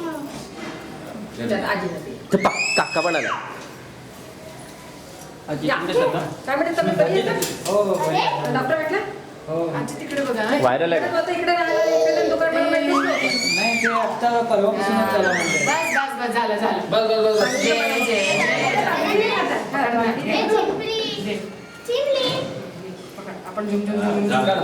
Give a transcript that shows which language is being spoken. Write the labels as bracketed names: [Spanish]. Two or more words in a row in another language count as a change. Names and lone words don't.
[Marathi] ते काका पण आला. या. काय म्हणते तब्येत बरी आहे का? डॉक्टर भेटला? आजी तिकडे बघा. व्हायरल आहे का? आता इकडे राहायला इकडे दुकान बनवून भेटलीच नव्हती. नाही ते आता परवापासूनच चालू म्हणते. बस बस बस झालं झालं. बस बस बस बस. जय जय जय. आपण झुम झुम झुम झुम. आपण झुम झुम झुम झुम.